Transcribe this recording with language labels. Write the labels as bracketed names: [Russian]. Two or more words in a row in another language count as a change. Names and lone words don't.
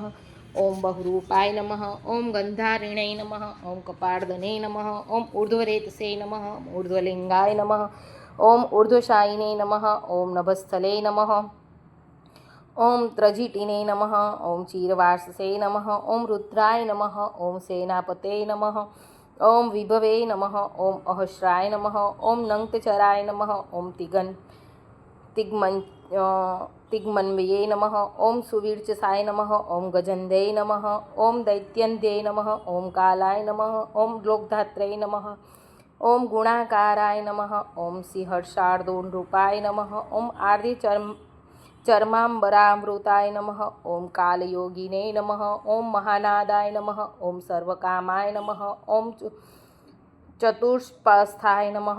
[Sanskrit] ઓમ બહુરૂપાય નમઃ, ઓમ ગંધારિણે નમઃ, ઓમ કપાર્દને નમઃ, ઓમ ઊર્ધ્વરેતસે નમઃ, ઊર્ધ્વલિંગાય નમઃ, ઓમ ઊર્ધ્વશાયિને નમઃ, ઓમ નભસ્થલે નમઃ, ઓમ ત્રજીટિને નમઃ, ઓમ ચીરવાસસે નમઃ, ઓમ રુદ્રાય નમઃ, ઓમ સેનાપતે નમઃ, ઓમ વિભવે નમઃ, ઓમ અહસ્રાય નમઃ, ઓમ નંક્તચરાય નમઃ, ઓમ તિગ્મન્વયે નમઃ, ઓમ સુવીર્ચસાય નમઃ, ઓમ ગજંદે નમઃ, ઓમ દૈત્યંધ્યે નમઃ, ઓમ કાલાય નમઃ, ઓમ લોકધાત્રે નમઃ, ओम गुणाकाराय नमः। ओम सिंहर्षार्दूनरूपाय नमः। ओम आर्धि चर्मांबरामृताय नमः। ओम कालयोगिने नमः। ओम महानादाय नमः। ओम सर्वकामाय नमः। ओम चतुष्पस्थाय नमः।